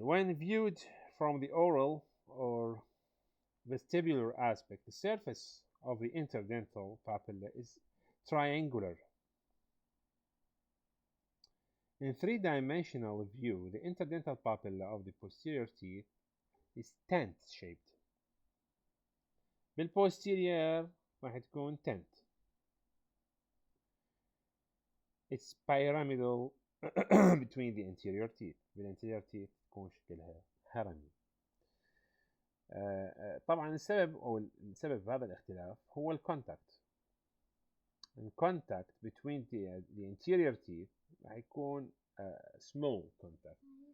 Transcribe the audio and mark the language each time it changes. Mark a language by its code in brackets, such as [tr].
[en] When viewed from the oral or vestibular aspect, the surface of the interdental papilla is triangular. In three-dimensional view, the interdental papilla of the posterior teeth is tent shaped. [ar] بالposterior راح تكون tent. [en] It's pyramidal between the anterior teeth. [ar] بالanterior teeth تكون شكلها هرمي. طبعا السبب هذا الاختلاف هو الكونتاكت. [en] الكونتاكت between the anterior teeth [ar] راح يكون [en] small contact.